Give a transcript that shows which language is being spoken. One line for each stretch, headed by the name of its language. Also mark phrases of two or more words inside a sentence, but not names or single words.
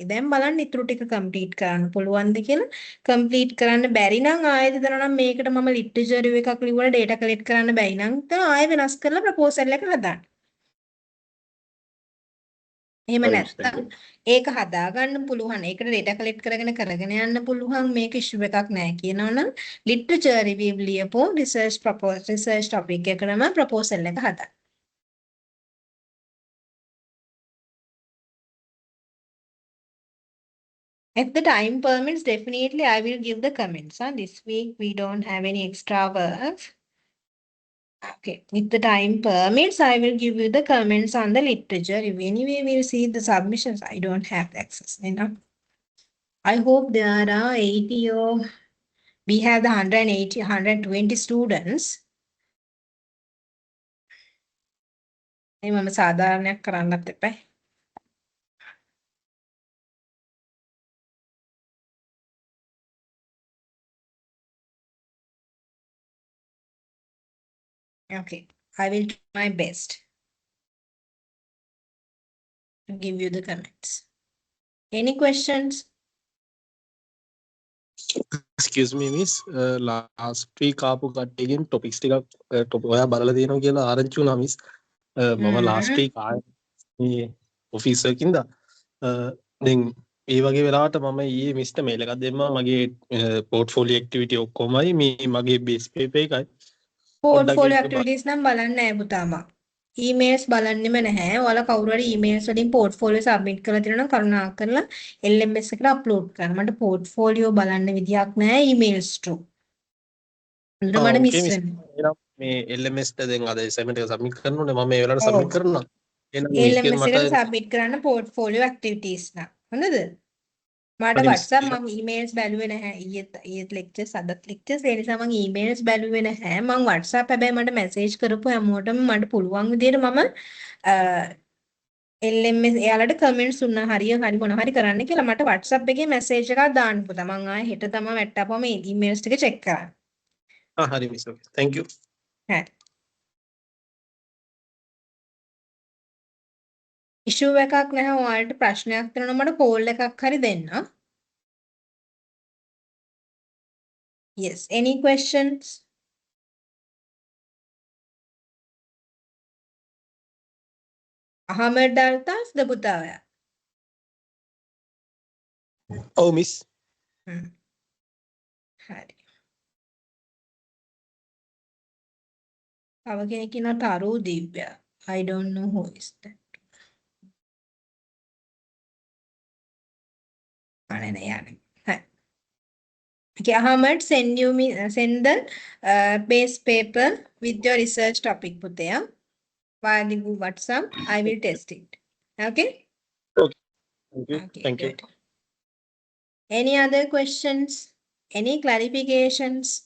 Sinhala: දැන් බලන්න ඉතුරු ටික complete කරන්න පුළුවන්ද කියලා. complete කරන්න බැරි නම් ආයෙත් හිතනවා නම් මේකට මම
English: literature review
Sinhala: එකක් ලිව්වලා
English: data collect
Sinhala: කරන්න බැයි නම් එතන ආයෙ වෙනස් කරලා proposal එක හදාන්න. එහෙම
English: හරි miss, thank
Sinhala: නැත්නම්
English: you.
Sinhala: ඒක හදාගන්න පුළුවන්. ඒකට
English: data collect
Sinhala: කරගෙන යන්න පුළුවන්. මේක issue එකක් නැහැ කියනවනම්
English: literature review
Sinhala: ලියපෝ
English: research topic
Sinhala: එකකටම proposal එක හදන්න.
English: If the time permits, definitely I will give the comments. This week we don't have any extra work. Okay, if the time permits, I will give you the comments on the literature review. Anyway, we'll see the submissions. I don't have the access, I hope there are 80 or we have the 180, 120 students.
Sinhala: මේ මම සාධාරණයක් කරන්නත් එපා.
English: Okay, I will do my best to give you the comments. Any questions? Excuse me, miss. Last week
Sinhala: ආපු කට්ටියගෙන් topics ටිකක් ඔයා බලලා තියෙනවා කියලා ආරංචි වුණා miss. මම
English: last week
Sinhala: ආයේ මේ office එකකින්ද දැන් ඒ වගේ වෙලාවට මම ඊයේ මිස්ට මේල් එකක් දෙන්නා මගේ
English: portfolio activity
Sinhala: ඔක්කොමයි මේ මගේ
English: base paper
Sinhala: එකයි.
English: Portfolio activities
Sinhala: නම් බලන්නේ නැහැ පුතා මම. emails බලන්නෙම නැහැ. ඔයාලා කවුරු හරි emails වලින්
English: portfolio submit
Sinhala: කරලා තියෙනවා නම් කරුණාකරලා LMS එකට upload කරන්න. මට portfolio බලන්න විදියක් නැහැ
English: emails through.
Sinhala: මට miss වෙනවා. මේ LMS ට දැන් අද assignment එක submit කරන්න ඕනේ මම මේ වෙලාවට submit කරනවා. එහෙනම් LMS එකට submit කරන්න
English: portfolio activities
Sinhala: නම්. හොඳද? මට WhatsApp මම emails බැලුවේ නැහැ ඊයේත් lectures අදත් lectures ඒ නිසා මම emails බැලුවේ නැහැ මම WhatsApp හැබැයි මට message කරපු හැමෝටම මට පුළුවන් විදිහට මම LMS එයාලට comments දුන්නා හරි මොන හරි කරන්න කියලා මට WhatsApp එකේ message එකක් දාන්න පුතා මම ආයේ හෙට තමයි වැට්ටාපම emails ටික check කරන්න.
English: හරි miss okay thank you.
Sinhala: හරි. ඉෂුව එකක් නැහැ ඔයාලට ප්‍රශ්නයක් තියෙනවා මට කෝල් එකක් හරි දෙන්න.
English: Yes, any questions?
Sinhala: අහමඩ් අල්තාෆ්ද පුතා ඔයා? ඔව් මිස්. හරි. තව කෙනෙක් ඉන්නවා තරු දිව්‍යා.
English: I don't know who is that.
Sinhala: අනේ නෑ යන්නේ. හරි.
English: Okay, Ahmed, send the base paper with your research topic පුතයා. Via the WhatsApp, I will test it. Okay? Thank you. Okay, Thank you. good. Any other questions? Any clarifications?